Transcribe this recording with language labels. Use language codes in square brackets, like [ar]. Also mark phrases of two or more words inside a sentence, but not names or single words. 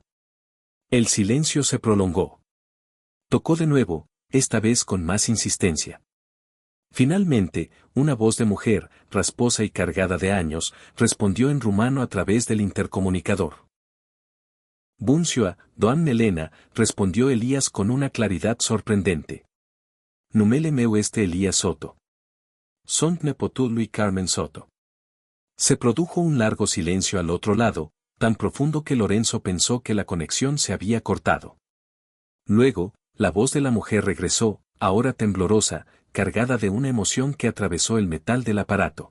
[es] El silencio se prolongó. Tocó de nuevo, esta vez con más insistencia. Finalmente, una voz de mujer, rasposa y cargada de años, respondió en rumano a través del intercomunicador. [ro] Bunzioa, doamne Elena, [es] respondió Elías con una claridad sorprendente. [ro] Numele meu este Elías Soto. Sunt nepotul lui Carmen Soto. [es] Se produjo un largo silencio al otro lado, tan profundo que Lorenzo pensó que la conexión se había cortado. Luego, la voz de la mujer regresó, ahora temblorosa, cargada de una emoción que atravesó el metal del aparato.